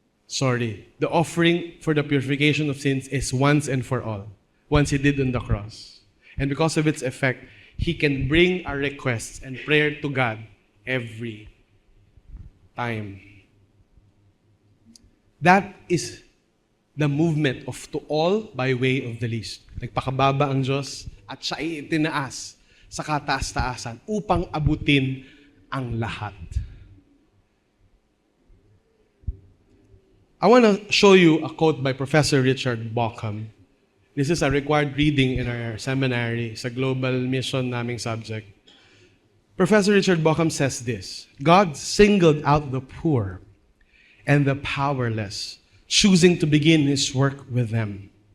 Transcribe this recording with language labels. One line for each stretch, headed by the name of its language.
English: The offering for the purification of sins is once and for all, once He did on the cross. And because of its effect, He can bring our requests and prayer to God every time. That is the movement of to all by way of the least.
Filipino: Nagpakababa ang Diyos at siya ay itinaas sa kataas-taasan upang abutin ang lahat.
English: I want to show you a quote by Professor Richard Bauckham. This is a required reading in our seminary sa global mission naming subject. Professor Richard Bauckham says this: God singled out the poor and the powerless, choosing to begin His work with them.